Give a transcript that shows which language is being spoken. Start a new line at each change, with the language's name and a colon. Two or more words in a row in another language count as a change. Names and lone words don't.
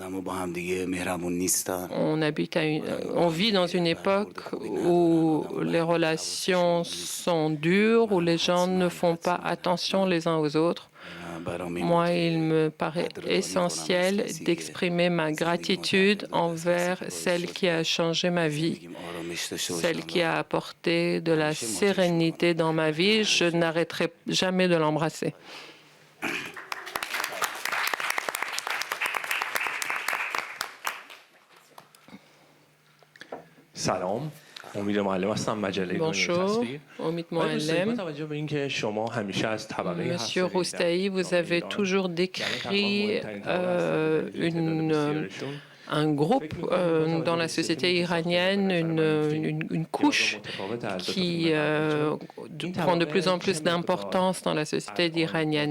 French: On vit dans une époque où les relations sont dures, où les gens ne font pas attention les uns aux autres. Moi, il me paraît essentiel d'exprimer ma gratitude envers celle qui a changé ma vie, celle qui a apporté de la sérénité dans ma vie. Je n'arrêterai jamais de l'embrasser.
Persian: سلام امید معلم هستم مجله
French: Bonjour, Omid Moallem. Monsieur Roustahi, vous avez toujours décrit un groupe dans la société iranienne, une couche qui prend de plus en plus d'importance dans la société iranienne.